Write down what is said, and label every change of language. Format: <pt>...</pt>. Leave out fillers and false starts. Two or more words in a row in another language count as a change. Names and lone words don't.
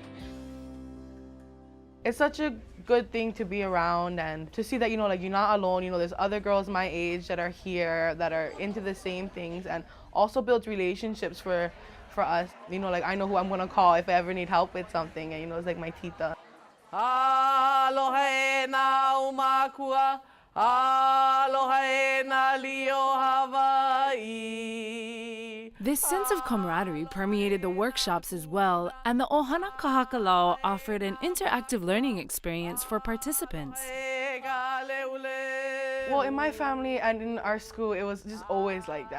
<en>It's such a good thing to be around and to see that, you're not alone. There's other girls my age that are here that are into the same things and also builds relationships for us. I know who I'm gonna call if I ever need help with something, and it's like my tita.</en> <haw>Aloha e na umakua, aloha e na lio Hawaii.</haw> <en>This sense of camaraderie permeated the workshops as well, and the Ohana Kahakalao offered an interactive learning experience for participants. Well, in my family and in our school, it was just always like that.</en>